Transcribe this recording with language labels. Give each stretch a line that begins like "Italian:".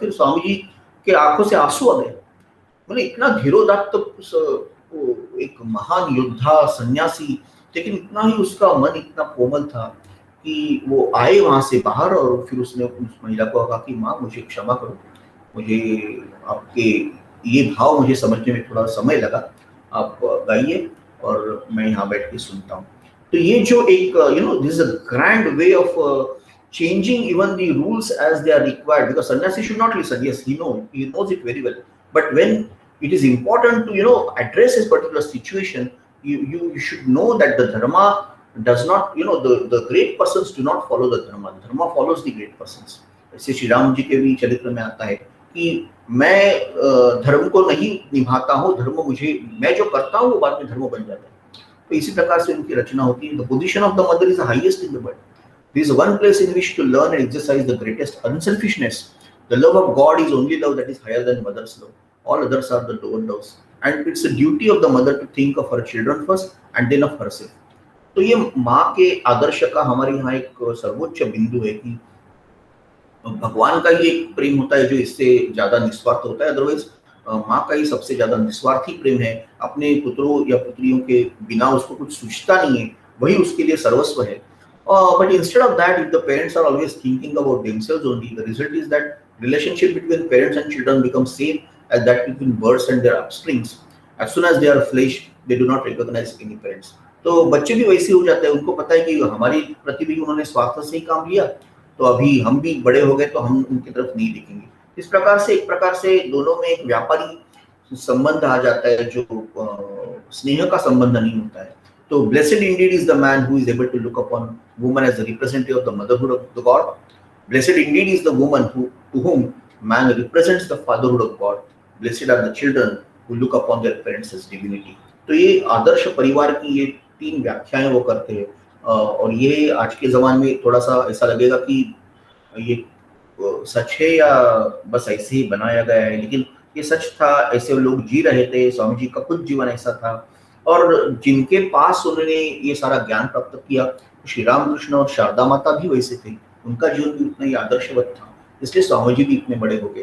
Hindi: फिर स्वामी जी के आंखों से आंसू आ गए। मतलब इतना धीरोदात्त एक महान योद्धा सन्यासी, लेकिन इतना ही उसका मन इतना कोमल था कि वो आए वहां से बाहर और फिर उसने उस महिला को कहा कि माँ मुझे क्षमा करो, मुझे आपके ये भाव मुझे समझने में थोड़ा समय लगा, आप गाइए और मैं यहाँ बैठ के सुनता हूँ। तो ये जो एक
English: This is a grand way of changing even the rules as they are required, because sannyasi should not listen. Yes, he knows it very well, but when it is important to address this particular situation, you should know that the dharma does not, the great persons do not follow the dharma follows the great persons.
Hindi: ऐसे श्री राम जी के भी चरित्र में आता है कि मैं धर्म को नहीं निभाता हूँ, धर्म मुझे, मैं जो करता हूँ वो बाद में धर्म बन जाता है। तो इसी प्रकार से उनकी रचना होती है।
English: The position of the mother is the highest in the world. There is one place in which to learn and exercise the greatest unselfishness. The love of God is only love that is higher than mother's love. All others are the lower loves. And it's the duty of the mother to think of her children first and then of herself.
Hindi: तो ये माँ के आदर्श का हमारे यहाँ एक सर्वोच्च बिंदु है कि भगवान का ही एक प्रेम होता है जो इससे ज्यादा निस्वार्थ होता है। अदरवाइज माँ का ही सबसे ज्यादा निस्वार्थी प्रेम है। अपने पुत्रों या पुत्रियों के बिना उसको कुछ सोचता नहीं है, वही उसके लिए सर्वस्व है।
English: But instead of that, if the parents are always thinking about themselves only, the result is that relationship between parents and children becomes same as that between birds and their offsprings. As soon as they are flesh, they do not recognize any parents.
Hindi: तो बच्चे भी वैसे हो जाते हैं। उनको पता है कि हमारी प्रति भी उन्होंने स्वार्थ से ही काम लिया, तो अभी हम भी बड़े हो गए तो हम उनकी तरफ नहीं देखेंगे। इस प्रकार से एक प्रकार से दोनों में एक व्यापारी संबंध आ जाता है, जो स्नेह का संबंध नहीं होता है।
English: So blessed indeed is the man who is able to look upon woman as the representative of the motherhood of the God. Blessed indeed is the woman to whom man represents the fatherhood of God. Blessed are the children who look upon their parents as divinity.
Hindi: तो ये आदर्श परिवार की ये 3 व्याख्याएं वो करते हैं। और ये आज के ज़माने में थोड़ा सा ऐसा लगेगा कि ये सच है या बस ऐसे ही बनाया गया है, लेकिन ये सच था, ऐसे लोग जी रहे थे। स्वामी जी का खुद जीवन ऐसा था, और जिनके पास उन्होंने ये सारा ज्ञान प्राप्त किया, श्री रामकृष्ण और शारदा माता भी वैसे थे, उनका जीवन भी उतना ही आदर्शवत था, इसलिए स्वामी जी भी इतने बड़े हो गए।